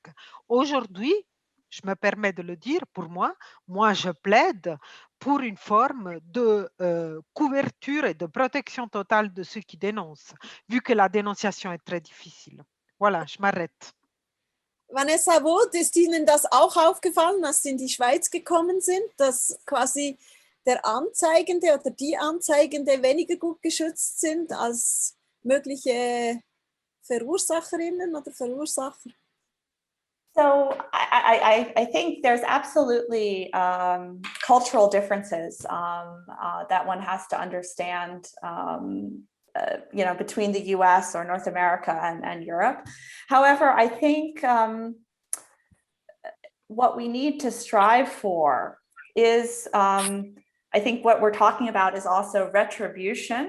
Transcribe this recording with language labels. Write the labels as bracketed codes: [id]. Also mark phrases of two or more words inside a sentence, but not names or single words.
[fr] Aujourd'hui, je me permets de le dire, pour moi je plaide pour une forme de couverture et de protection totale de ceux qui dénoncent, vu que la dénonciation est très difficile. Voilà, je m'arrête. [de] Vanessa Wood, ist Ihnen das auch aufgefallen, als Sie in die Schweiz gekommen sind, dass quasi der Anzeigende oder die Anzeigende weniger gut geschützt sind als mögliche Verursacherinnen oder Verursacher? [en] So I think there's absolutely cultural differences that one has to understand, you know, between the US or North America and Europe. However, I think what we need to strive for is, I think what we're talking about is also retribution.